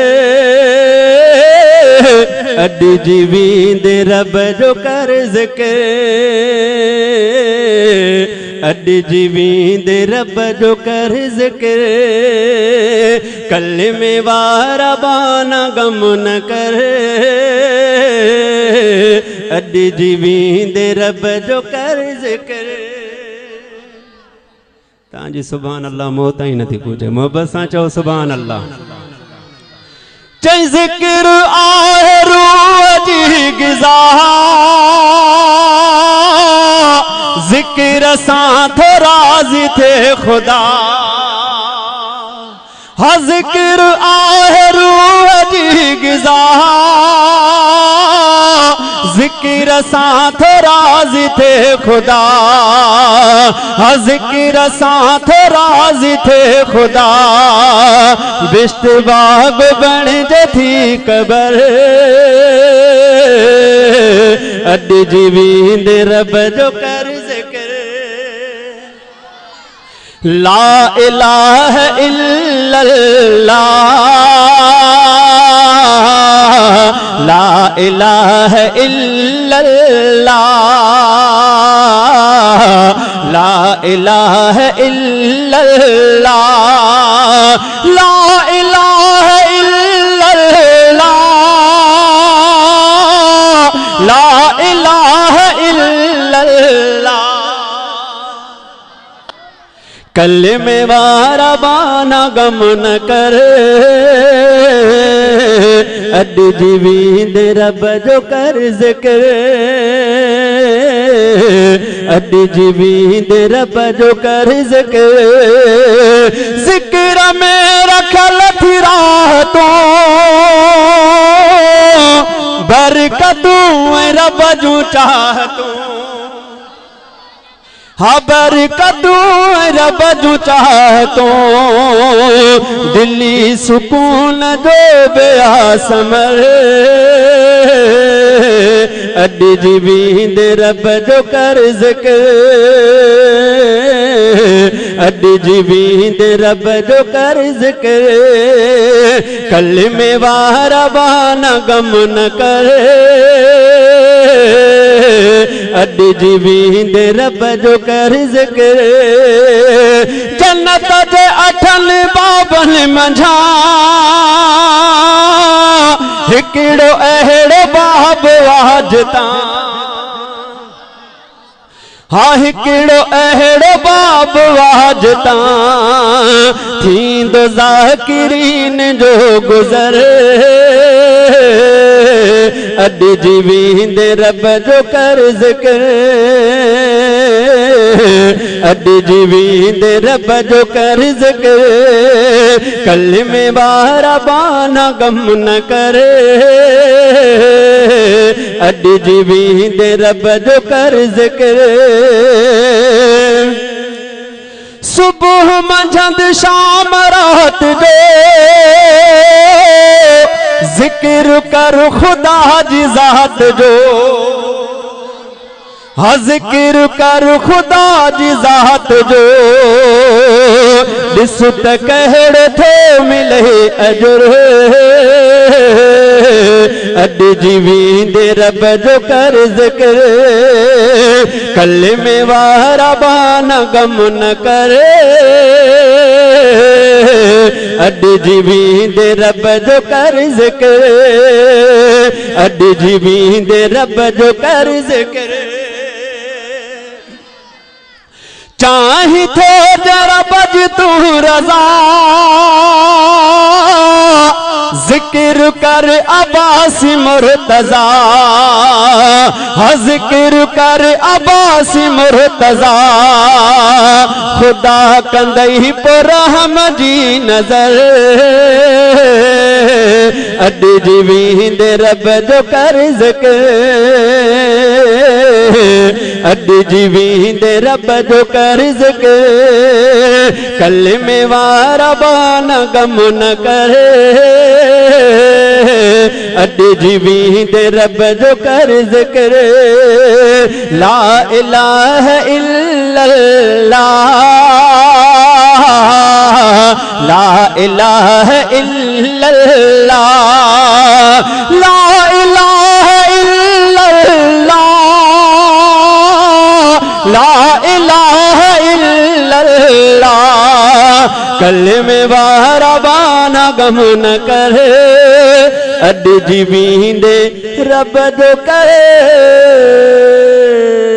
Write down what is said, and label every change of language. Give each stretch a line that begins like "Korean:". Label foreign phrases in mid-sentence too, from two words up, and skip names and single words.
Sindhi: अड जीवींदे रब जो कर जिक्र अड जीवींदे रब जो कर जिक्र कलमे वारा बाना गम न कर अड जीवींदे रब जो कर जिक्र तांजी
Arabic: سبحان الله
Sindhi: मौत ही नथी पूछे मोहब्बत सां चओ
Arabic: سبحان الله
Sindhi: चई जिक्र आहे रूह जी ग़िज़ा जिक्र सां थो राज़ी थे खुदा हा जिक्र आहे रूह जी ग़िज़ा जिक्र सां थो राज़ी थे खुदा हा जिक्र सां थो राज़ी थे खुदा बिश्त बाग बण जे थी कबर अड जीवींदे रब जो कर जिक्र
Arabic: لا إله إلا الله لا إله إلا الله لا إله إلا الله لا إله إلا الله لا إله إلا الله
Sindhi: कलमे वारा बाना गम न कर अड जीवींदे रब जो कर जिक्र अड जीवींदे रब जो कर जिक्र जिक्र में रखल थी राहतों बरकतूं रब जूं चाहतूं हा बरकतूं रब जूं चाहतूं दिल्ली सुकून जो बेआसमर अड जीवींदे रब जो कर जिक्र अड जीवींदे रब जो कर जिक्र कलमे वारा बाना गम न कर अड जीवींदे रब जो कर जिक्र जन्नत जे अठन बाबन मंझा हिकिड़ो अहिड़ो बाब वाजता हा हिकिड़ो अहिड़ो बाब वाजता थींदो ज़ाकिरीन जो गुज़र अड जीवींदे रब जो कर जिक्र अड जीवींदे रब जो कर जिक्र कलमे वारा बाना गम न कर अड जीवींदे रब जो कर जिक्र सुबह मंझंद शाम रात जो जिक्र कर खुदा जी ज़ात जो हा जिक्र कर खुदा जी ज़ात जो ॾिस त कहिड़ो थो मिले अजुर अड जीवींदे रब जो कर जिक्र कलमे वारा बाना गम न कर अड जीवींदे रब जो कर जिक्र अड जीवींदे रब जो कर जिक्र चाही थो जरा बज तू रज़ा जिक्र कर अब्बासी मुर्तज़ा हा जिक्र कर अब्बासी मुर्तज़ा खुदा कंदई पर रहम जी नज़र अड जीवींदे रब जो कर जिक्र अड्डी जीवींदे रब जो कर ज़िक्र कलमे वारा बाना गम न करे अड्डी जीवींदे रब जो कर ज़िक्र
Arabic: لا إله إلا الله لا إله إلا الله لا إله إلا الله لا إله إلا الله
Sindhi: कलमे वारा बाना गम न करे अड्डी जीवींदे रब जो करे